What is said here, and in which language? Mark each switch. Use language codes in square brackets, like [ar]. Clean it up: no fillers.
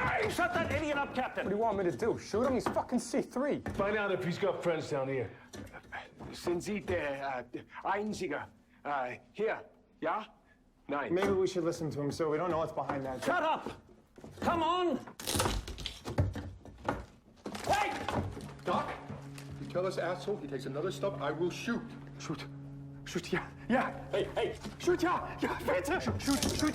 [en] Shut that idiot up, Captain! What do you want me to do? Shoot him? He's fucking C3. Find out if he's got friends down here. [de] Sind Sie der Einzige hier? Ja? Nein. [en] Maybe we should listen to him, so we don't know what's behind that. Shut up! Come on! Hey! Doc, you tell this asshole he takes another step, I will shoot. Shoot. Shoot, yeah, yeah. Hey! Shoot, yeah, yeah, [de] bitte. [en] Shoot,